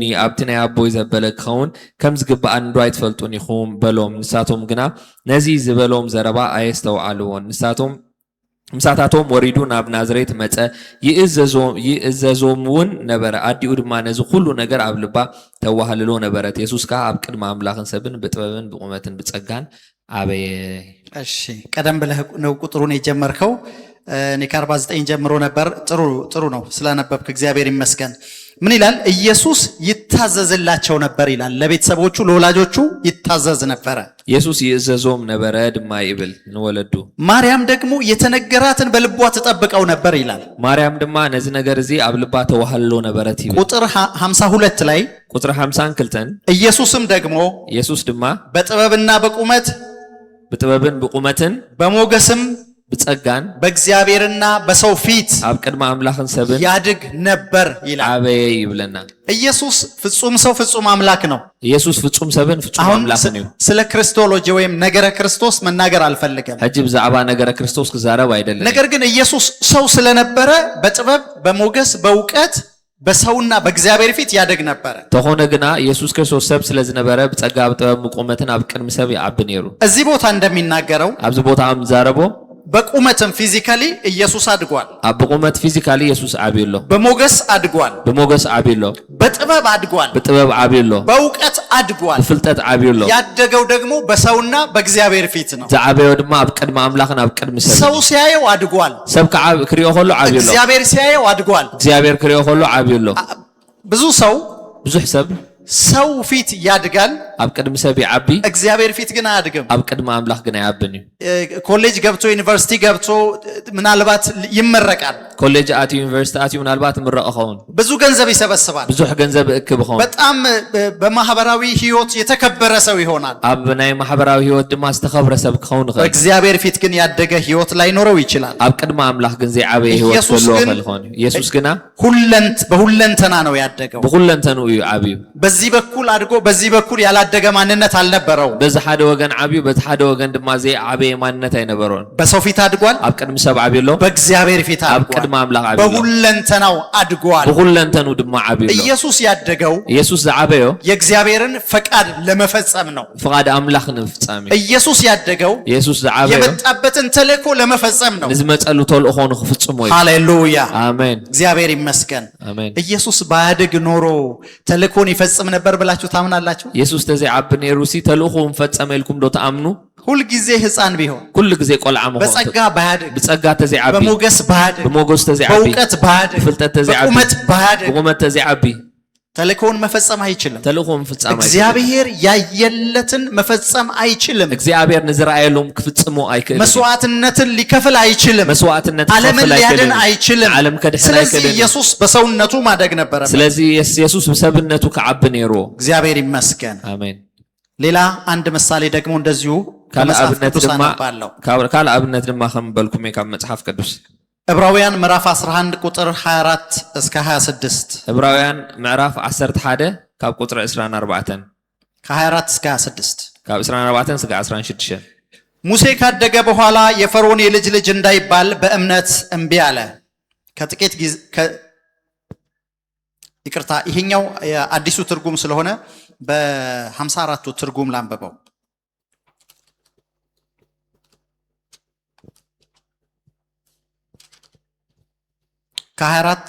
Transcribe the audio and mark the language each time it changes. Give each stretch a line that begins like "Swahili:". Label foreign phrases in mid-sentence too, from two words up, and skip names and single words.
Tigrinya: ኣብቲ ናይ ኣቦይ ዘበለ ክኸውን ከም ዝግባእ እንዶ ኣይትፈልጡን ኢኹም በሎም። ንሳቶም ግና ነዚ ዝበሎም ዘረባ ኣየስተውዓልዎን። ምሳታቶም ወሪዱ ናብ ናዝሬት መፀ፣ ይእዘዞም እውን ነበረ። ኣዲኡ ድማ ነዚ ኩሉ ነገር ኣብ ልባ ተዋህልሎ ነበረት። ኢየሱስ ከዓ ኣብ ቅድሚ ኣምላኽን ሰብን ብጥበብን ብቁመትን ብጸጋን አበየ።
Amharic: እሺ ቀደም ብለህ ነው ቁጥሩን የጀመርከው። እኔ ከ49 ጀምሮ ነበር። ጥሩ ነው ስላነበብክ እግዚአብሔር ይመስገን። ምን ይላል? ኢየሱስ ይታዘዝላቸው ነበር ይላል። ለቤተሰቦቹ ለወላጆቹ ይታዘዝ ነበረ።
Tigrinya: ኢየሱስ ይእዘዞም ነበረ ድማ ይብል ንወለዱ።
Amharic: ማርያም ደግሞ የተነገራትን በልቧ ተጠብቀው ነበር ይላል።
Tigrinya: ማርያም ድማ ነዚ ነገር እዚ ኣብ ልባ ተዋህሎ ነበረት ይብል።
Amharic: ቁጥር 52 ላይ ቁጥር 52 ኢየሱስም ደግሞ
Tigrinya: ኢየሱስ ድማ
Amharic: በጥበብና በቁመት
Tigrinya: ብጥበብን ብቁመትን
Amharic: በሞገስም
Tigrinya: ብጸጋን
Amharic: በእግዚአብሔርና በሰው ፊት
Tigrinya: ኣብ ቅድመ አምላኽን ሰብን
Amharic: ያድግ ነበር ይላል።
Tigrinya: ዓበየ ይብለና።
Amharic: ኢየሱስ ፍጹም ሰው ፍጹም አምላክ ነው።
Tigrinya: ኢየሱስ ፍጹም ሰብን ፍጹም አምላኽን እዩ።
Amharic: ስለ ክርስቶሎጂ ወይም ነገረ ክርስቶስ መናገር አልፈልግም።
Tigrinya: ሕጂ ብዛዕባ ነገረ ክርስቶስ ክዛረብ አይደለም።
Amharic: ነገር ግን ኢየሱስ ሰው ስለነበረ በጥበብ በሞገስ በእውቀት በሰውና በእግዚአብሔር ፊት ያደግ ነበር።
Tigrinya: ተኾነ ግና ኢየሱስ ክርስቶስ ሰብ ስለዝነበረ ብጸጋ ብጥበብ ብቁመትን ኣብ ቅድሚ ሰብ ይዓቢ ነይሩ።
Amharic: እዚህ ቦታ እንደሚናገረው
Tigrinya: ኣብዚ ቦታ ምዛረቦ
Amharic: በቁመትም ፊዚካሊ ኢየሱስ አድጓል።
Tigrinya: ኣብ ቁመት ፊዚካሊ ኢየሱስ ዓብይሎ፣
Amharic: በሞገስ አድጓል፣
Tigrinya: ብሞገስ ዓብይሎ፣
Amharic: በጥበብ አድጓል፣
Tigrinya: ብጥበብ ዓብይሎ፣
Amharic: በእውቀት አድጓል፣
Tigrinya: ብፍልጠት ዓብይሎ።
Amharic: ያደገው ደግሞ በሰውና በእግዚአብሔር ፊት ነው።
Tigrinya: ዝዓበዮ ድማ ኣብ ቅድሚ አምላኽን ኣብ ቅድሚ ሰብ።
Amharic: ሰው ሲያየው አድጓል፣
Tigrinya: ሰብ ክሪኦ ከሎ ዓብይሎ፣
Amharic: እግዚአብሔር ሲያየው አድጓል፣
Tigrinya: እግዚአብሔር ክሪኦ ከሎ ዓብይሎ።
Amharic: ብዙ ሰው
Tigrinya: ብዙሕ ሰብ
Amharic: ሰው ፊት ያድጋል፣
Tigrinya: ኣብ ቅድሚ ሰብ ይዓቢ፣
Amharic: እግዚአብሔር ፊት ግን አያድግም።
Tigrinya: ኣብ ቅድሚ አምላኽ ግን ኣይዓብን እዩ።
Amharic: ኮሌጅ ገብቶ ዩኒቨርሲቲ ገብቶ ምናልባት ይመረቃል፣
Tigrinya: ኮሌጅ ኣትዩ ዩኒቨርሲቲ ኣትዩ ምናልባት ምረቕ ኸውን፣
Amharic: ብዙ ገንዘብ ይሰበስባል፣
Tigrinya: ብዙሕ ገንዘብ እክብ ኸውን፣
Amharic: በጣም በማህበራዊ ህይወት የተከበረ ሰው ይሆናል።
Tigrinya: ኣብ ናይ ማሕበራዊ ህይወት ድማ ዝተኸብረ ሰብ ክኸውን ይኽእል።
Amharic: በእግዚአብሔር ፊት ግን ያደገ ህይወት ላይኖረው ይችላል።
Tigrinya: ኣብ ቅድሚ አምላኽ ግን ዘይዓበየ ህይወት ዘለዎ ክኸውን እዩ። ኢየሱስ ግና
Amharic: በሁለንተና ነው ያደገው።
Tigrinya: ብኹለንተኑ እዩ ዓብዩ።
Amharic: በዚህ በኩል አድጎ በዚህ በኩል ያላደገ ማንነት አልነበረው።
Tigrinya: በዚ ሓደ ወገን ዓብዩ በቲ ሓደ ወገን ድማ ዘይዓበየ ማንነት ኣይነበሮን።
Amharic: በሰው ፊት አድጓል፣
Tigrinya: ኣብ ቅድሚ ሰብ ዓብዩሎ፣
Amharic: በእግዚአብሔር ፊት
Tigrinya: ኣብ
Amharic: አድጓል፣
Tigrinya: ቅድሚ አምላኽ ዓብዩሎ፣
Amharic: በሁለንተናው አድጓል።
Tigrinya: ብኹለንተኑ ድማ ዓብዩሎ።
Amharic: ኢየሱስ ያደገው
Tigrinya: ኢየሱስ ዝዓበዮ
Amharic: የእግዚአብሔርን ፈቃድ ለመፈጸም ነው።
Tigrinya: ፍቃድ አምላኽ ንፍጻም እዩ።
Amharic: ኢየሱስ ያደገው
Tigrinya: ኢየሱስ ዝዓበዮ
Amharic: የመጣበትን ተልእኮ ለመፈጸም ነው።
Tigrinya: ንዝመጸሉ ተልእኮ ንኽፍጽሞ እዩ።
Amharic: ሃሌሉያ አሜን። እግዚአብሔር ይመስገን። አሜን። ኢየሱስ ባያድግ ኖሮ ተልእኮን ይፈጽም ነበር ብላችሁ ታምናላችሁ?
Tigrinya: ኢየሱስ ተዘይዓቢ ነይሩ ሲ ተልእኮ ፈጸመ ኢልኩም ዶ ተኣምኑ?
Amharic: ሁል ጊዜ ህፃን ቢሆን
Tigrinya: ኩሉ ግዜ ቆልዓ ምኾን
Amharic: በጸጋ ባያድግ
Tigrinya: ብጸጋ ተዘይዓቢ
Amharic: በሞገስ ባያድግ
Tigrinya: ብሞገስ ተዘይዓቢ
Amharic: በእውቀት ባያድግ
Tigrinya: ብፍልጠት ተዘይዓቢ
Amharic: በቁመት ባያድግ
Tigrinya: ብቁመት ተዘይዓቢ
Amharic: ተልእኮውን መፈጸም አይችልም።
Tigrinya: ተልእኮን ፍጻመ
Amharic: እግዚአብሔር ያየለትን መፈጸም አይችልም።
Tigrinya: እግዚአብሔር ንዝረአየሎም ክፍጽሙ አይክእልም።
Amharic: መስዋዕትነትን ሊከፍል አይችልም።
Tigrinya: መስዋዕትነት
Amharic: ዓለምን ሊያድን አይችልም።
Tigrinya: ዓለም ከድሕን
Amharic: ስለዚህ
Tigrinya: አይክእልም።
Amharic: ኢየሱስ በሰውነቱ ማደግ ነበረበት።
Tigrinya: ስለዚህ ኢየሱስ በሰብነቱ ከዓቢ ነይሩ።
Amharic: እግዚአብሔር ይመስገን። አሜን። ሌላ አንድ ምሳሌ ደግሞ እንደዚሁ ከመጽሐፍ ቅዱስ አነባለሁ።
Tigrinya: ካል አብነት ድማ ከም በልኩም ካብ መጽሐፍ ቅዱስ
Amharic: ዕብራውያን ምዕራፍ 11 ቁጥር 24 እስከ 26
Tigrinya: ዕብራውያን ምዕራፍ 11 ካብ ቁጥሪ 24
Amharic: ከ24 እስከ 26
Tigrinya: ካብ 24 እስከ 16
Amharic: ሙሴ ካደገ በኋላ የፈርዖን የልጅ ልጅ እንዳይባል በእምነት እምቢ አለ። ከጥቂት ጊዜ ይቅርታ፣ ይሄኛው አዲሱ ትርጉም ስለሆነ በ54ቱ ትርጉም ላንበበው። ከ24